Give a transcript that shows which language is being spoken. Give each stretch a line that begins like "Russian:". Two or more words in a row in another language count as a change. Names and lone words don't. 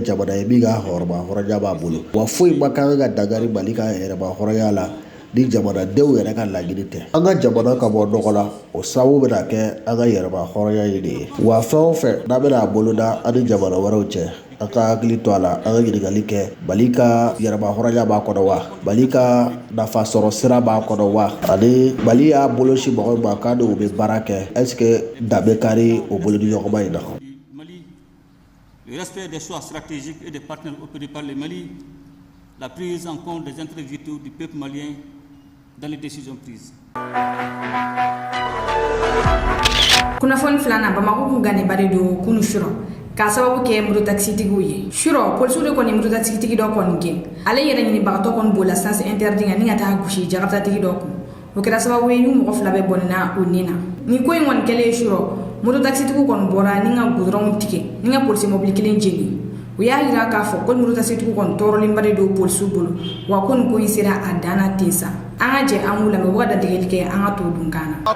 Bambara: jamana ye min ka hɔrɔnya b'a bolo wa foyi ma kan ka dangari Mali ka yɛrɛma hɔrɔnya la ni jamanadenw yɛrɛ ka laɲini tɛ an ka jamana ka bɔ nɔgɔ la o sababu bɛna kɛ an ka yɛrɛma hɔrɔnya ye de ye wa fɛn o fɛn n'a bɛna a boloda ani jamana wɛrɛw cɛ an ka hakili to a la an ka ɲininkali kɛ Mali ka yɛrɛma hɔrɔnya b'a kɔnɔ wa Mali ka nafa sɔrɔ sira b'a kɔnɔ wa ani Mali y'a bolosi mɔgɔw ma k'a n'u bɛ baara kɛ
French: est-ce que
Bambara: dan bɛ kari o bolodi ɲɔgɔnma in na.
French: Le respect des choix stratégiques et des partenaires opérés par le Mali, la prise en compte des intérêts vitaux du peuple malien dans les décisions prises.
Bambara: Kunnafoni filanan Bamako kun ganibare do kunu shuro k'a sababu kɛ mototaxitigiw ye shuro polisiw de kɔni mototaxitigi dɔ kɔni gɛn ale yɛrɛ ɲinibagatɔ kɔni b'o la
French: sens interdit
Bambara: ni ka taa gosi jagatatigi dɔ kun o kɛra sababu ye ni mɔgɔ fila bɛ bɔnɛna o nin na ni ko in kɔni kɛlen ye shuro mototaxitigiw kɔni bɔra ni ka goudron tigɛ ni ka polisi mobili kelen jeni u y'a yira k'a fɔ ko mototaxitigiw kɔni tɔɔrɔlenba do polisiw bolo wa ko nin ko in sera a danna ten sa an ka jɛ an k'u lamɛn u ka datigɛli kɛ an ka to dun kan na.